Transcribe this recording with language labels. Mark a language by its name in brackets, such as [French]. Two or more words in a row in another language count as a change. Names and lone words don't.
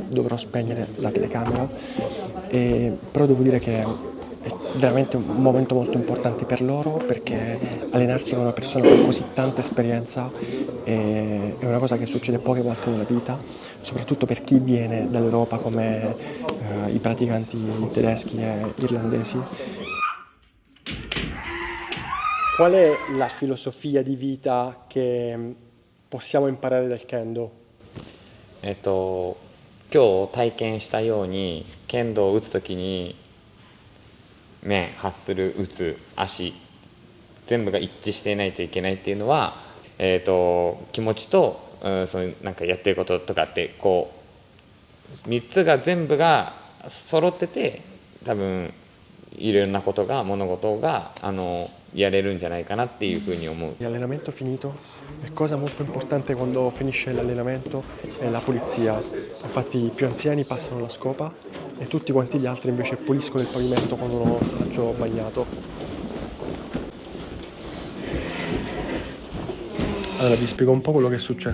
[Italian] dovrò spegnere la telecamera, però devo dire che è veramente un momento molto importante per loro perché allenarsi con una persona con così tanta esperienza è una cosa che succede poche volte nella vita, soprattutto per chi viene dall'Europa come i praticanti tedeschi e irlandesi. Qual è la filosofia di vita che possiamo imparare dal kendo? [Japanese] 今日体験したように剣道を打つ時に面発する打つ足全部が一致していないといけないっていうのは、気持ちと、そのなんかやってることとかってこう3つが全部が揃ってて多分いろんなことが物事がやれるんじゃないかなっていうふうに思う。 [Italian] L'allenamento finito e cosa molto importante quando finisce l'allenamento è la pulizia. Infatti i più anziani passano la scopa e tutti quanti gli altri invece puliscono il pavimento con uno straccio bagnato. Allora vi spiego un po' quello che è successo.